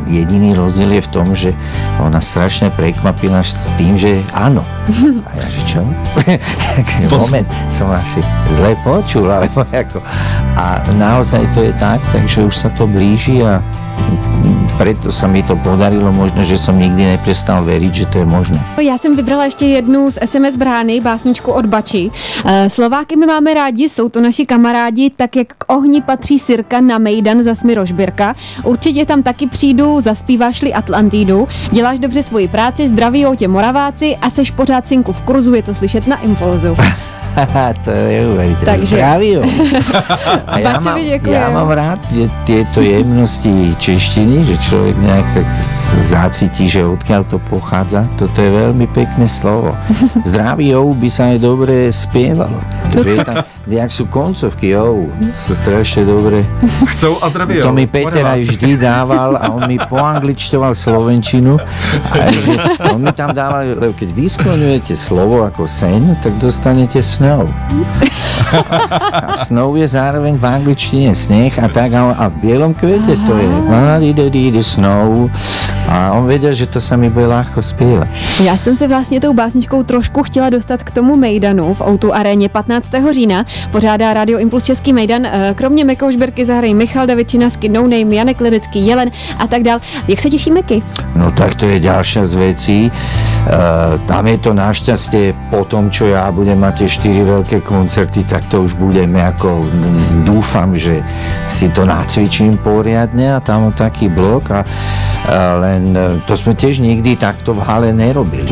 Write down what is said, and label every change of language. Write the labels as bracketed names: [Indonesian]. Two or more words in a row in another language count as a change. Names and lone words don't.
[Slovak] Jediný rozdiel je v tom, že ona strašne prekvapila s tým, že áno. A ja, že čo? Moment, som asi zle počul, alebo ako. A naozaj to je tak, takže už sa to blíži a preto sa mi to podarilo, možno, že som nikdy neprestal veriť, že to je možné. [Czech] Já jsem vybrala ještě jednu z SMS brány, básničku od Bači. Slováky my máme rádi, jsou to naši kamarádi, tak jak k ohni patří sirka na mejdan za Smirožbirka. Určitě tam taky přijdu, zaspíváš-li Atlantidu, děláš dobře svoji práci, zdravijou tě Moraváci a seš pořád synku v kurzu, je to slyšet na Impulzu. [Slovak] To je uveriteľné. Zdraví. Ja mám rád tieto jemnosti češtiny, že človek nejak tak zacíti, že odkiaľ to pochádza. Toto je veľmi pekné slovo. Zdraví by sa aj dobre spievalo. Jak sú koncovky, sú strašne dobre. Chcou a zdraví. To mi Peter aj vždy dával a on mi poangličtoval slovenčinu. A že on mi tam dával, lebo keď vyskloňujete slovo ako sen, tak dostanete snow. A snow je zároveň v angličtine sneh a tak a v bielom kvete to je snow. A on věděl, že to sa mi bude ľahko zpívat. [Czech] Já jsem se vlastně tou básničkou trošku chtěla dostat k tomu mejdanu v O2 aréně 15. října. Pořádá Radio Impuls Český mejdan. Kromě Mekoušberky zahrají Michal David Činasky, No Name, Janek Ledecký, Jelen a tak dál. Jak se těší Meky? [Slovak] No tak to je ďalšia z vecí. Tam je to našťastie po tom, čo ja budem mať tie 4 veľké koncerty, tak to už budeme ako dúfam, že si to nacvičím poriadne a tam taký blok a len to sme tiež nikdy takto v hale nerobili.